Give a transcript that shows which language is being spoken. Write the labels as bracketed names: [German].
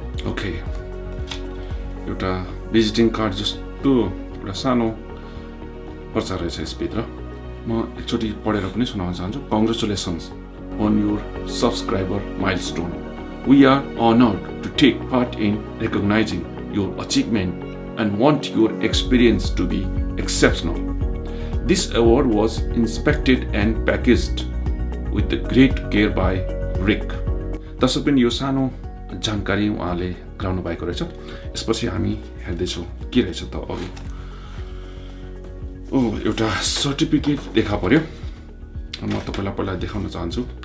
[Nepali] Okay, एउटा visiting card जस्तो एउटा सानो पर्चा रहेछ यसभित्र। म एकचोटि पढेर पनि सुनाउन चाहन्छु। [English] Congratulations on your subscriber milestone. We are honored to take part in recognizing your achievement and want your experience to be exceptional. This award was inspected and packaged with the great care by Rick. [Nepali] दर्शकबिन, यो सानो जानकारी उहाँले गराउनु भएको रहेछ। यसपछि हामी हेर्दैछौँ के रहेछ त अघि। एउटा सर्टिफिकेट देखा पर्यो। म तपाईलाई पहिला देखाउन चाहन्छु।